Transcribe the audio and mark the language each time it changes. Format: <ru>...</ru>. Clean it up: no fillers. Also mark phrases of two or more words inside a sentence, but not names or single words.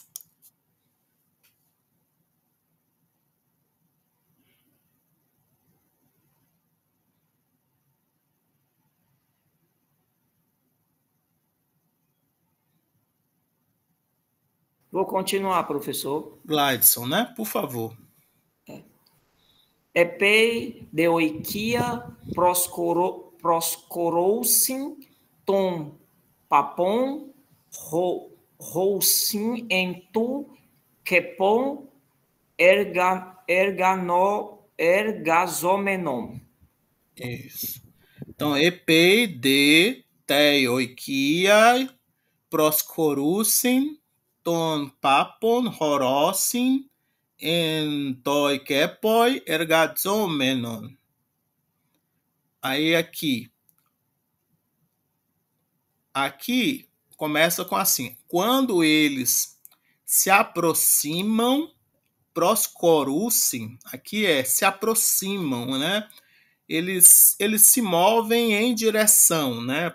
<pt>Vou continuar, professor. Gladson, né? Por favor.</pt> <el>Ἐπεὶ δὲ οἰκίᾳ προσχωροῦσιν τὸν πάππον ὁρῶσιν ἐν τῷ κήπῳ ἐργαζόμενον.</el> <pt>Isso. Então,</pt> <el>ἐπεὶ δὲ τῇ οἰκίᾳ προσχωροῦσιν τὸν πάππον ὁρῶσιν ἐν τῷ κήπῳ ἐργαζόμενον.</el> <pt>Aí aqui começa com assim: quando eles se aproximam, proscorusin, aqui se aproximam, né? Eles se movem em direção, né?</pt>